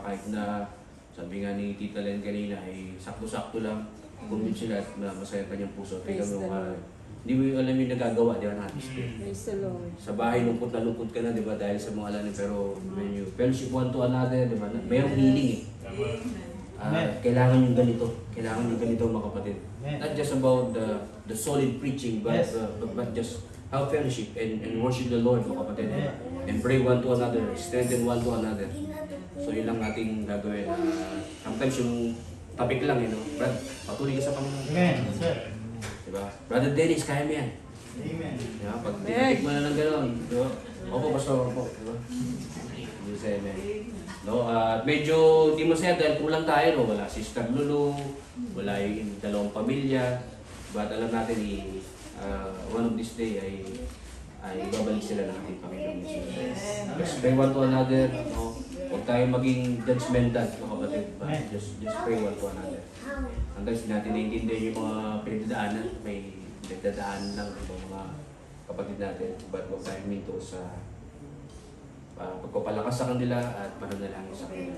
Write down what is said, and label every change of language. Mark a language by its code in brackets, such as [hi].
[tl] Kahit na, sabi nga ni Tita Len kanina, ay sakto-sakto lang, commute sila at masaya kanyang puso. Pero hindi mo alam yung nagagawa, di ba, natin? [en] Praise the Lord. [tl] Sa bahay, lungkot na lungkot ka na, di ba? Dahil sa mga alanin, pero [en] when you fellowship one to another, [tl] di ba? Mayroong healing kailangan yung ganito. Kailangan yung ganito, mga kapatid. [en] Not just about the solid preaching, but just have fellowship and worship the Lord, [tl] mga kapatid. [en] And pray one to another, strengthen one to another. [tl] So yun lang nating gagawin. Sometimes yung topic lang, Brad, patuloy ka sa Panginoon. Amen. Sir. Diba? Brother Dennis, kaya mo yan. Amen. Diba? Pag tinitik mo na ng gano'n, diba? Opo, pastor, opo. Diba? Yung say amen. No, medyo di masaya dahil kulang tayo, no? Wala si Sister Lulu, wala yung dalawang pamilya. But alam natin, [en] one of this day [tl] ay babalik sila ng ating Panginoon Jesus. [en] Let's pray one to another. [tl] No? Huwag tayo maging judgmental, no, kapatid. [en] But just pray one to another. [tl] Hanggang natin naiintindihan yung mga pinagdadaanan, may pinagdadaanan lang ng mga kapatid natin. But huwag tayo minto sa pagpapalakas sa kanila at pananalangin sa kanila.